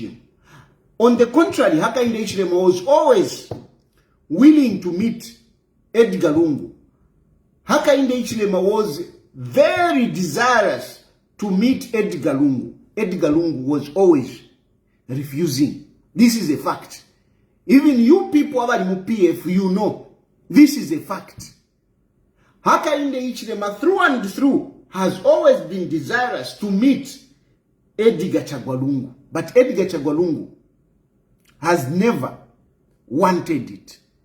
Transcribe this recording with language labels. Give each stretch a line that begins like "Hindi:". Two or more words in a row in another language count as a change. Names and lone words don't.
English: On the contrary, Hakainde Hichilema was willing to meet Edgar Lungu. Hakainde Hichilema was very desirous to meet Edgar Lungu. Edgar Lungu was always refusing. This is a fact. Even you people
Bemba: abali mu PF,
English: you know. This is a fact. Hakainde Hichilema through and through has always been desirous to meet Edgar Chagwa-Lungu. But Edgar Chagwa-Lungu has never wanted it.